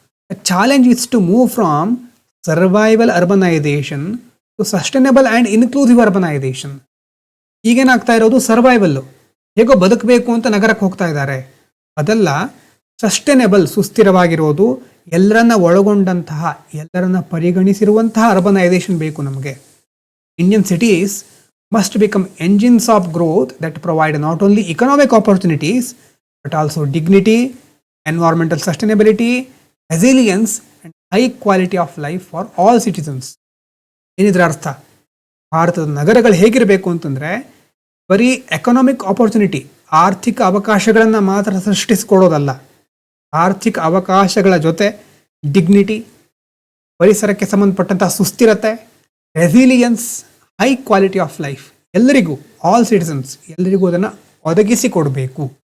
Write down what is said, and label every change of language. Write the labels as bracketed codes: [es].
[kn] ಇದು [en] Challenge is to move from survival urbanisation to sustainable and inclusive urbanisation. [kn] ಈಗೇನಾಗ್ತಾ ಇರೋದು ಸರ್ವೈವಲ್ಲು, ಹೇಗೋ ಬದುಕಬೇಕು ಅಂತ ನಗರಕ್ಕೆ ಹೋಗ್ತಾ ಇದ್ದಾರೆ. ಅದೆಲ್ಲ ಸಸ್ಟೈನೇಬಲ್, ಸುಸ್ಥಿರವಾಗಿರೋದು, ಎಲ್ಲರನ್ನ ಒಳಗೊಂಡಂತಹ, ಎಲ್ಲರನ್ನ ಪರಿಗಣಿಸಿರುವಂತಹ ಅರ್ಬನೈಸೇಷನ್ ಬೇಕು ನಮಗೆ. Indian cities [en] must become engines of growth that provide not only economic opportunities but also dignity, environmental sustainability, resilience and high quality of life for all citizens. [kn] ಏನಿದ್ರ ಅರ್ಥ? ಭಾರತದ ನಗರಗಳು ಹೇಗಿರಬೇಕು ಅಂತಂದರೆ, ಬರೀ [en] economic opportunity, [kn] ಆರ್ಥಿಕ ಅವಕಾಶಗಳನ್ನು ಮಾತ್ರ ಸೃಷ್ಟಿಸಿಕೊಡೋದಲ್ಲ, ಆರ್ಥಿಕ ಅವಕಾಶಗಳ ಜೊತೆ ಡಿಗ್ನಿಟಿ, ಪರಿಸರಕ್ಕೆ ಸಂಬಂಧಪಟ್ಟಂತಹ ಸುಸ್ಥಿರತೆ, resilience, [en] high quality of life, [kn] ಎಲ್ಲರಿಗೂ, [en] all citizens, [kn] ಎಲ್ಲರಿಗೂ ಅದನ್ನು ಒದಗಿಸಿ ಕೊಡಬೇಕು.